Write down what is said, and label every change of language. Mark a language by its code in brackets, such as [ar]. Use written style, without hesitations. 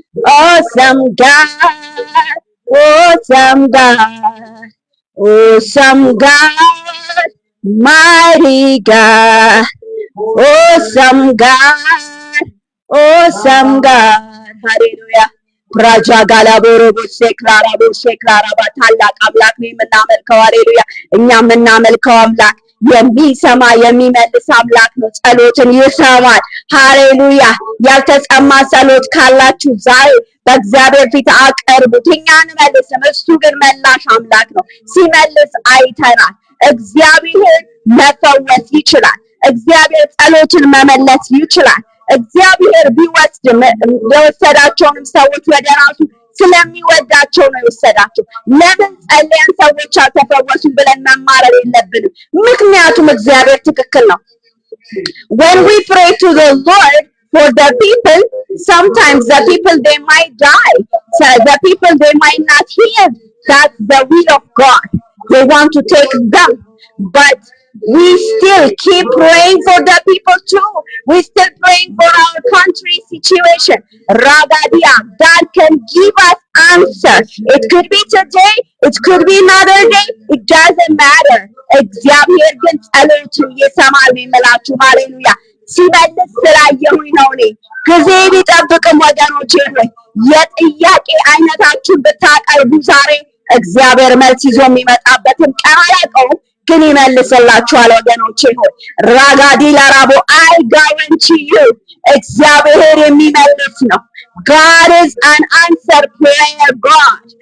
[en] Awesome God, awesome God, awesome God, mighty God, awesome God, awesome God. Hallelujah. Praja galaboro seklara ba talak ablak ni menamelከው ሃሌሉያ እኛ menamelከው አምላክ [am] የሚሰማ የሚመልስ አምላክ ነው። ጸሎትን ይሰማል። ሃሌሉያ። ያልተሰማ ጸሎት ካላችሁ ዛሬ በእግዚአብሔር ፊት አቀርቡት። እኛ አንመልስም፣ እሱ ግን መላሽ አምላክ ነው። ሲመልስ አይተናል። እግዚአብሔር መፈወስ ይችላል። እግዚአብሔር ጸሎትን መመለስ ይችላል። እግዚአብሔር ቢወስድ የወሰዳቸውንም ሰዎች ወደ ራሱ ስለሚወዳቸው ነው የወሰዳቸው። ለምን ጸልየን ሰዎች አልተፈወሱም ብለን መማረር የለብንም። ምክንያቱም እግዚአብሔር ትክክል ነው። [en] When we pray to the Lord for the people, sometimes the people they might die. So the people they might not hear. That's the will of God. They want to take them. But we still keep praying for the people too. We still praying for our country situation. Ragadia, God can give us answer. It could be today, it could be another day. It doesn't matter. [am] እግዚአብሔር ግን ጸሎቱን ይሰማል ይመላችሁ። ሃሌሉያ። ሲመልስ ስላየሁኝ ነው። እኔ ጊዜ ቢጠብቅም ወገኖቼ ሆይ የጥያቄ አይነታችሁን ብታቀርቡ ዛሬ እግዚአብሔር መልስ ይዞ የሚመጣበትን ቀን አላውቀውም፣ ግን ይመልስላችኋል ወገኖቼ ሆይ። ራጋዲ ለራቦ አይ ጋረንቲ ዩ እግዚአብሔር የሚመልስ ነው። [en] God is an answer prayer God.